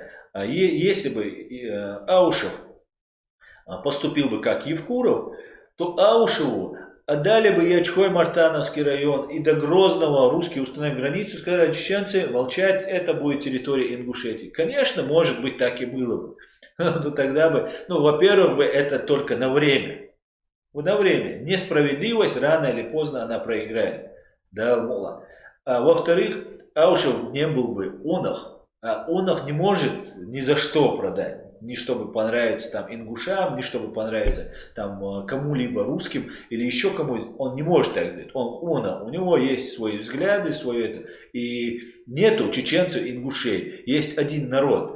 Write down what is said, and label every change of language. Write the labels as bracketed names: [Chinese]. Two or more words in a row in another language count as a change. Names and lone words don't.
[Russian] Если бы Аушев поступил бы как Евкуров, то Аушеву отдали бы Ячхой-Мартановский район и до Грозного русские установили границу, сказали, чеченцы, молчать, это будет территория Ингушетии. Конечно, может быть, так и было бы. Но тогда бы, во-первых, бы это только на время. На время. Несправедливость рано или поздно она проиграет. Да, мула. А во-вторых, Аушев не был бы онах. А онах не может ни за что продать. Ни чтобы понравиться там ингушам, ни чтобы понравиться там кому-либо русским или еще кому-то. Он не может так сделать. У него есть свои взгляды, свое это. И нету чеченцев ингушей. Есть один народ.